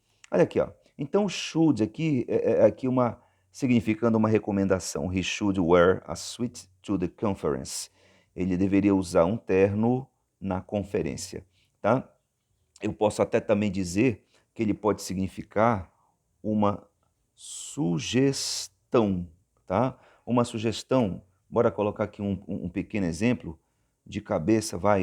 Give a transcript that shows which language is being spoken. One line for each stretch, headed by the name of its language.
Portuguese: Olha aqui, ó. Então, should aqui é aqui significando uma recomendação.
English: He should wear a suit to the conference.
Portuguese: Ele deveria usar um terno na conferência, tá? Eu posso até também dizer que ele pode significar uma sugestão, tá? Uma sugestão. Bora colocar aqui um pequeno exemplo de cabeça, vai.